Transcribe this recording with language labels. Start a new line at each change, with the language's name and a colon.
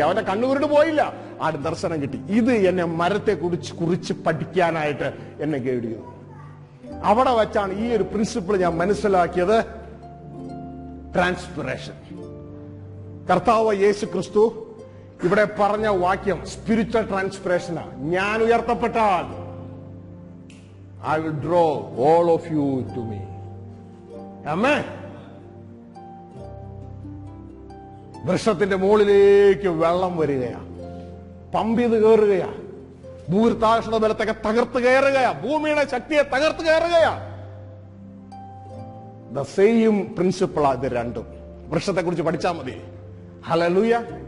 Malayalam: അവന്റെ കണ്ണുരുട്ട് പോയില്ല, ആ ദർശനം കിട്ടി. ഇത് എന്നെ മരത്തെ കുറിച്ച് പഠിക്കാനായിട്ട് എന്നെ ഗൈഡ് ചെയ്തു. അവിടെ വെച്ചാണ് ഈ ഒരു പ്രിൻസിപ്പിൾ ഞാൻ മനസ്സിലാക്കിയത്. ട്രാൻസ്പിറേഷൻ. കർത്താവ് യേശു ക്രിസ്തു ഇവിടെ പറഞ്ഞ വാക്യം സ്പിരിച്വൽ ട്രാൻസ്പിറേഷനാ. ഞാൻ ഉയർത്തപ്പെട്ടാൽ
English: I will draw all of you to me. Amen.
Malayalam: വൃക്ഷത്തിന്റെ മുകളിലേക്ക് വെള്ളം വരികയാ, പമ്പ് ചെയ്ത് കയറുകയാ, ഭൂരിതാകർഷണ ബലത്തൊക്കെ തകർത്ത് കയറുകയാ, ഭൂമിയുടെ ശക്തിയെ തകർത്ത് കയറുകയാ.
English: the same principle
Malayalam: ഇത് രണ്ടും. വൃക്ഷത്തെ കുറിച്ച് പഠിച്ചാൽ മതി. ഹല്ലേലൂയ.